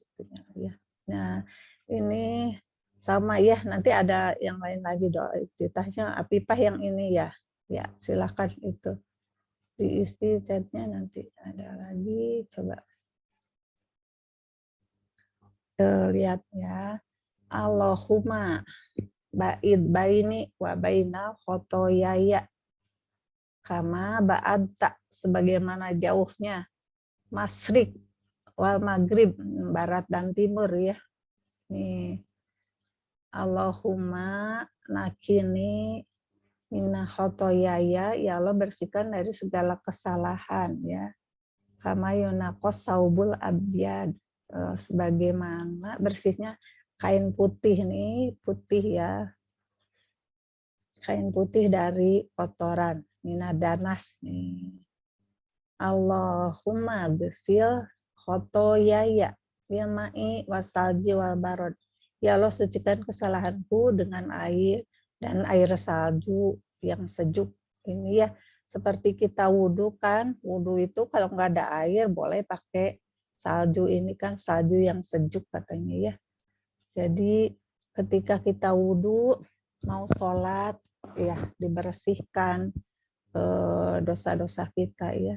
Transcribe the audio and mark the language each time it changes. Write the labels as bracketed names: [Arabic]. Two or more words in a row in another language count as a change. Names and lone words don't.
[Indonesian] Ya. Nah, ini sama ya. Nanti ada yang lain lagi doa iftitahnya. Afifah yang ini ya. Ya, silakan itu diisi chatnya nanti. Ada lagi, coba lihat ya. [Arabic] اللهم باعد بيني وبين خطاياي كما باعدت [Indonesian] sebagaimana jauhnya [Arabic] المشرق والمغرب [Indonesian] barat dan timur ya. Nih. [Arabic] اللهم نقني من خطاياي, [Indonesian] ya Allah bersihkan dari segala kesalahan ya. [Arabic] كما ينقى الثوب الأبيض, [Indonesian] sebagaimana bersihnya kain putih nih, putih ya. Kain putih dari kotoran, minadanas nih. [Arabic] اللهم اغسل خطاياي بالماء والثلج والبرد. [Indonesian] Ya Allah, sucikan kesalahanku dengan air dan air salju yang sejuk. Ini ya, seperti kita wudhu kan, wudhu itu kalau nggak ada air boleh pakai salju, ini kan salju yang sejuk katanya ya. Jadi ketika kita wudhu, mau sholat, ya dibersihkan dosa-dosa kita ya.